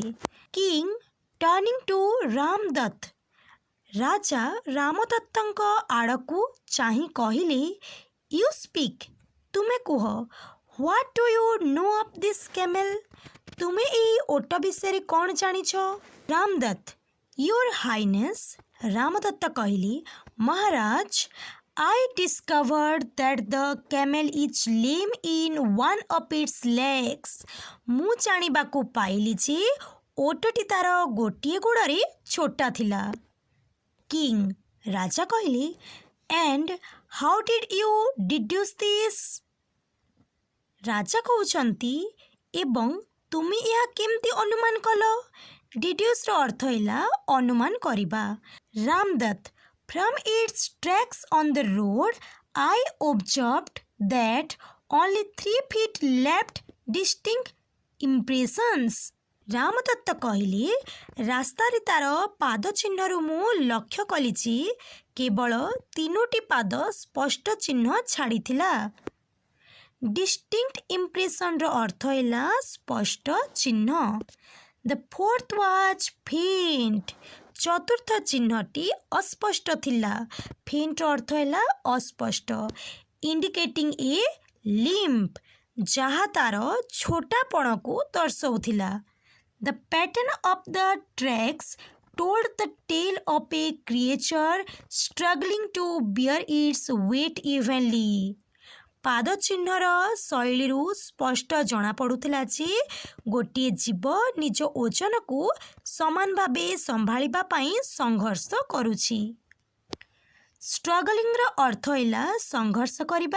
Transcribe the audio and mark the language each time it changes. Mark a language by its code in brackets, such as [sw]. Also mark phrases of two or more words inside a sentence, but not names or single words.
[en] King turning to [or] ରାମଦତ୍ତ, ରାଜା ରାମଦତ୍ତଙ୍କ ଆଡ଼କୁ ଚାହିଁ କହିଲେ, [en] you speak, [or] ତୁମେ କୁହ। [en] What do you know of this camel? [or] ତୁମେ ଏହି ଓଟ ବିଷୟରେ କ'ଣ ଜାଣିଛ? ରାମଦତ୍ତ, [en] Your Highness, [or] ରାମଦତ୍ତ କହିଲେ, ମହାରାଜ, [en] I discovered that the camel is lame in one of its legs. [or] ମୁଁ ଜାଣିବାକୁ ପାଇଲି ଯେ ଓଟଟି ତାର ଗୋଟିଏ ଗୋଡ଼ରେ ଛୋଟା ଥିଲା। କିଂ ରାଜା କହିଲେ, [en] and how did you deduce this? [or] ରାଜା କହୁଛନ୍ତି, ଏବଂ ତୁମେ ଏହା କେମିତି ଅନୁମାନ କଲ? ଡିଡ୍ୟୁସ୍ର ଅର୍ଥ ହେଲା ଅନୁମାନ କରିବା। ରାମଦତ୍ତ, [en] from its tracks on the road, I observed that only 3 feet left distinct impressions. [or] ରାମଦତ୍ତ କହିଲେ, ରାସ୍ତାରେ ତାର ପାଦ ଚିହ୍ନରୁ ମୁଁ ଲକ୍ଷ୍ୟ କଲି ଯେ କେବଳ 3ଟି ପାଦ ସ୍ପଷ୍ଟ ଚିହ୍ନ ଛାଡ଼ିଥିଲା। [en] distinct impressions [or] ଅର୍ଥ ହେଲା ସ୍ପଷ୍ଟ ଚିହ୍ନ। [en] The fourth was faint. [or] ଚତୁର୍ଥ ଚିହ୍ନଟି ଅସ୍ପଷ୍ଟ ଥିଲା। ଫେଣ୍ଟର ଅର୍ଥ ହେଲା ଅସ୍ପଷ୍ଟ। [en] indicating a limp, [or] ଯାହା ତାର ଛୋଟାପଣକୁ ଦର୍ଶାଉଥିଲା। [en] The pattern of the tracks told the tale of a creature struggling to bear its weight evenly. [or] ପାଦ ଚିହ୍ନର ଶୈଳୀରୁ ସ୍ପଷ୍ଟ ଜଣାପଡ଼ୁଥିଲା ଯେ ଗୋଟିଏ ଜୀବ ନିଜ ଓଜନକୁ ସମାନ ଭାବେ ସମ୍ଭାଳିବା ପାଇଁ ସଂଘର୍ଷ କରୁଛି। ଷ୍ଟ୍ରଗଲିଂର ଅର୍ଥ ହେଲା ସଂଘର୍ଷ କରିବା।